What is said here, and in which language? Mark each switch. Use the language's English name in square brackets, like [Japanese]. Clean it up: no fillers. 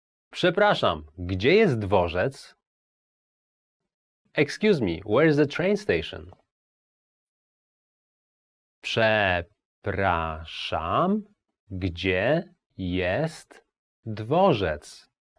[Polish] Przepraszam, gdzie jest dworzec? [English] Excuse me, where's the train station? [Polish] Przepraszam, gdzie jest dworzec?